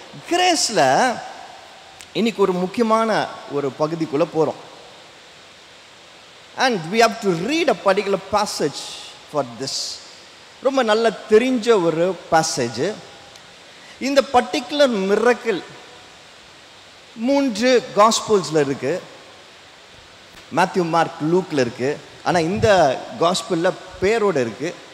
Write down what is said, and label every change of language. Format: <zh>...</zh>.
<ta>கிரேஸ்ல இன்னைக்கு ஒரு முக்கியமான ஒரு பகுதிக்குள்ள போறோம்.</ta> <en>And we have to read a particular passage for this.</en> <ta>ரொம்ப நல்ல தெரிஞ்ச ஒரு passage. இந்த பர்டிகுலர் மிரக்கிள் 3 காஸ்பல்ஸ்ல இருக்கு, மேத்யூ மார்க் லூக்ல இருக்கு, ஆனால் இந்த காஸ்பலில் பேரோடு இருக்கு.</ta>